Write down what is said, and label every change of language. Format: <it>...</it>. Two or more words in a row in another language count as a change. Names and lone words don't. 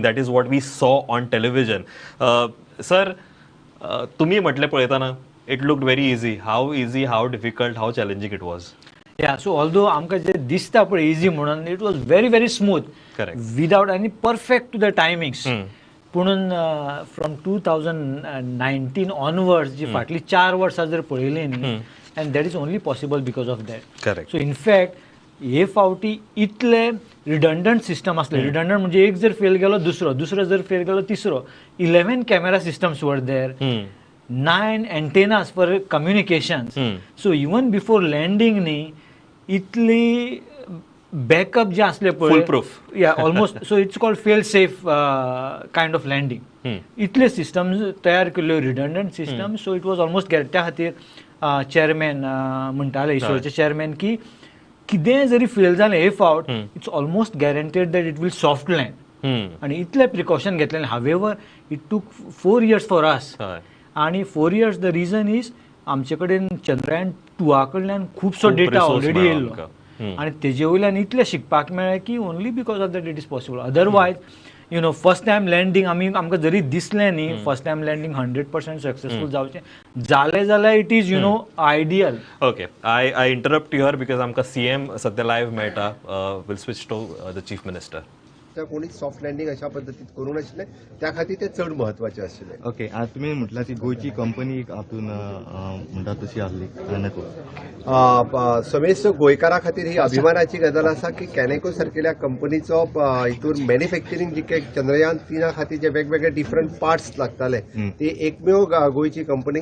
<en>That is what we saw on television. Sir,</en> <kok>तुम्ही म्हटले पळयताना</kok> <en>it looked very easy. How difficult, how challenging it was? Yeah, so although</en> <kok>आमकां जे दिसता पळय</kok> <en>easy म्हणून, it was very very smooth. Correct. Without any perfect to the timings.</en> <kok>पुणून</kok> <en>from 2019 onwards</en> <kok>जी फाटली 4 वर्सां जर पळयली न्ही,</kok> <en>and that is only possible because of that. Correct. So in fact</en> <kok>हे फावटी इतले</kok> <en>redundant system</en> <kok>असले. रिडंडंट म्हणजे एक जर फेल गेलो दुसरो जर फेल गेलो तिसरो.</kok> <en>11 camera systems were there, 9 antennas for communications. so even before landing</en> <kok>न्ही इतली बॅकअप जे असले पळय,</kok> <en>full proof, ya almost. so it's called fail safe kind of landing.</en> <kok>इतले सिस्टम्स तयार केल्ल्यो</kok> <en>redundant system. so it was almost</en> <kok>त्या खातीर चेअरमॅन म्हणटाले, इस्रोचे चेअरमॅन, की कितेंय जरी फेल जालें हे फावट,</kok> <en>it's almost guaranteed that it will soft land.</en> <kok>आनी इतले प्रिकॉशन घेतलें.</kok> <en>however it took 4 years for us.</en> <kok>आनी</kok> <en>4 years the reason is</en> <kok>आमचे कडेन चंद्रयान 2 कडल्यान खुबसो डेटा ऑलरेडी येयल्लो आनी तेजे वयल्यान इतलें शिकपाक मेळ्ळें की</kok> <en>only because of that it is possible. otherwise you know first time landing</en> <kok>आमकां जरी दिसलें न्ही</kok> <en>first time landing 100% successful</en> <kok>जावचें जालें जाल्यार</kok> <en>it is you know ideal. okay, I interrupt your because</en> <kok>आमकां CM सद्या लायव्ह मेळटा.</kok> <en>will switch to the chief minister.</en> <kok>कोणीच सॉफ्ट लँडिंग अशा पद्दतीन करूं नाशिल्लें, त्या खातीर तें चड म्हत्वाचें आशिल्लें. ओके, आज तुमी म्हटलां ती गोंयची कंपनी हातून म्हणटा तशी आसली कॅनेको. समेस्त गोंयकारा खातीर ही अभिमानाची गजाल आसा की कॅनेको सारकेल्या कंपनीचो हितून मॅन्युफॅक्चरींग जे चंद्रयान 3 खातीर जे वेगवेगळे</kok> <en>different parts</en> <kok>लागताले ती एकमेव गोंयची कंपनी.</kok>